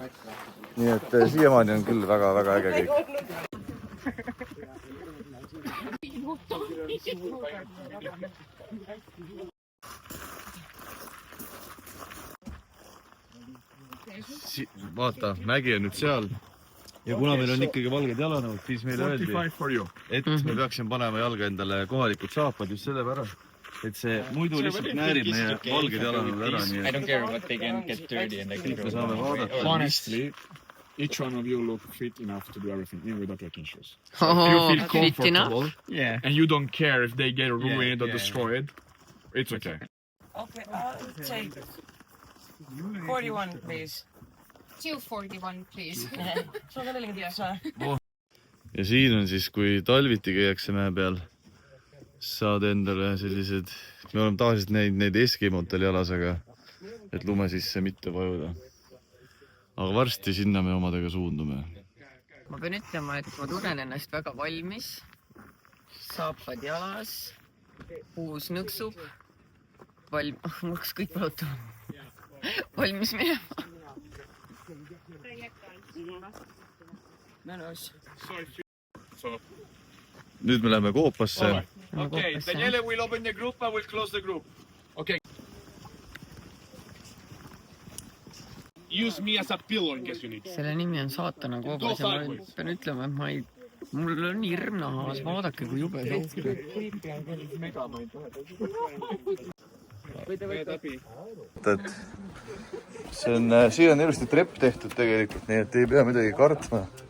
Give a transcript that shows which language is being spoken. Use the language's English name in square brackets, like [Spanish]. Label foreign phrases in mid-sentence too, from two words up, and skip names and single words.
[Estonian] Nii et siiamaani on küll väga-väga äge kõik. Vaata, mägi on nüüd seal ja kuna meil on ikkagi valged jalanõud, siis meile öeldi, et me peaksime panema jalga endale kohalikud saapad just sellepärast, et see muidu lihtsalt näärib meie valged jalanõud ära. [English] I don't care what they can get dirty and they can [Estonian] Me saame vaadata. [English] Honestly, each one of you look fit enough to do everything, even without walking shoes. Fit enough. Yeah. And you don't care if they get ruined or destroyed. It's okay. Okay, I'll take 41, please. 241, please. [Estonian] Sul on ka 49 või? Ja siin on siis, kui talviti käiakse mäe peal, saad endale sellised, me oleme tavaliselt neid eskimotel jalas, aga et lume sisse mitte vajuda. Aga varsti sinna me omadega suundume. Ma pean ütlema, et ma tunnen ennast väga valmis. Saapad jalas, uus nõksub. mul hakkas kõik valutama. Valmis minema. Mõnus. Nüüd me läheme koopasse. [English] Okay, Daniele will open the group, I will close the group. Okay. Use me as a pillow in case you need. [Estonian] Selle nimi on saatana koobas ja ma pean ütlema, et mul on hirm nahas, vaadake kui jube sohk. Siin on ilusti trepp tehtud tegelikult, nii et ei pea midagi kartma.